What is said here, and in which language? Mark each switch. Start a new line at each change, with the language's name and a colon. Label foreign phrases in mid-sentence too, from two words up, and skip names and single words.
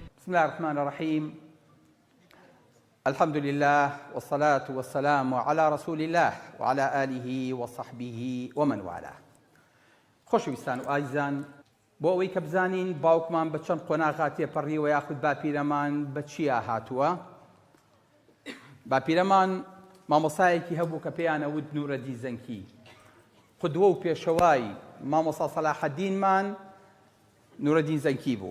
Arabic: بسم الله الرحمن الرحيم. الحمد لله والصلاة والسلام على رسول الله وعلى آله وصحبه ومن والاه.
Central Kurdish: خۆشەویستان و ئازیزان، بۆ ئەوەی کە بزانین باوکمان بە چەند قۆناغا تێپەڕیوە یاخود باپیرەمان بە چیا هاتووە. باپیرەمان مامۆسایەکی هەبوو کە پێیان ئەوت نورەدی زەنکی، قودوە و پێشەوای مامۆسا سەلاحەدینمان نورەدین زەنکی بوو.